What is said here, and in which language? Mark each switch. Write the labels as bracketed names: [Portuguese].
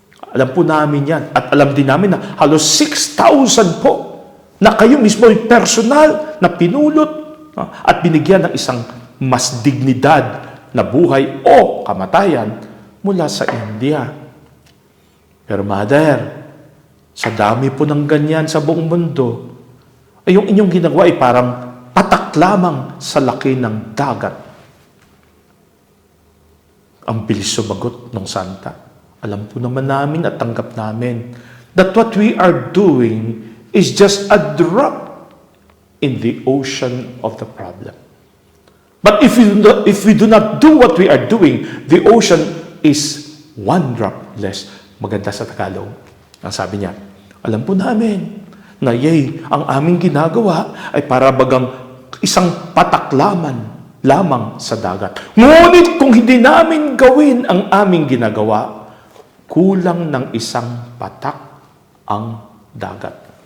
[Filipino] Alam po namin yan. At alam din namin na halos 6,000 po na kayo mismo ay personal na pinulot at binigyan ng isang mas dignidad na buhay o kamatayan mula sa India. Pero Mother, sa dami po ng ganyan sa buong mundo, ay yung inyong ginagawa ay parang patak lamang sa laki ng dagat. Ang bilis sumagot ng santa. Alam po naman namin at tanggap namin [English] that what we are doing is just a drop in the ocean of the problem. But if we do not do what we are doing, the ocean is one drop less. [Filipino] Maganda sa Tagalog. Ang sabi niya, alam po namin na ang aming ginagawa ay para bagang isang pataklaman lamang sa dagat. Ngunit kung hindi namin gawin ang aming ginagawa, kulang ng isang patak ang dagat.